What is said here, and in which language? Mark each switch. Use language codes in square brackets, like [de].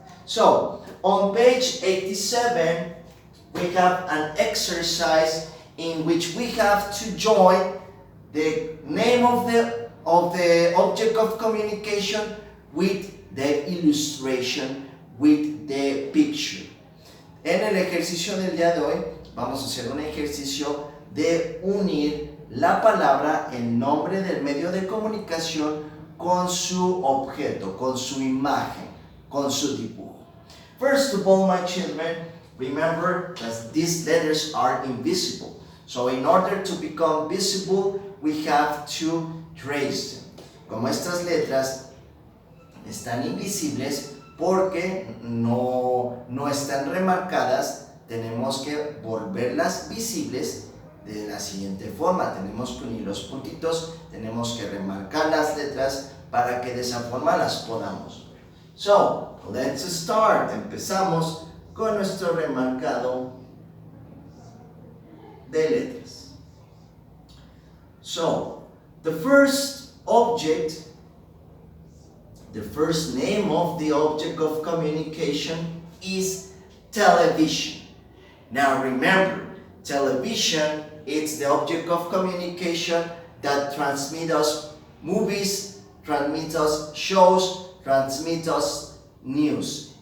[en] So, on page 87, we have an exercise in which we have to join the name of the object of communication with the illustration, with the picture. [es] En el ejercicio del día de hoy vamos a hacer un ejercicio de unir la palabra, el nombre del medio de comunicación con su objeto, con su imagen, con su dibujo. [en] First of all, my children, remember that these letters are invisible. So in order to become visible, we have to trace them. [es] Como estas letras están invisibles porque no están remarcadas, tenemos que volverlas visibles de la siguiente forma. Tenemos que unir los puntitos, tenemos que remarcar las letras para que de esa forma las podamos ver. [en] So, let's start. [es] Empezamos con nuestro remarcado de letras. [en] So, the first object, the first name of the object of communication is television. Now remember, television is the object of communication that transmits us movies, transmits us shows, transmits us news.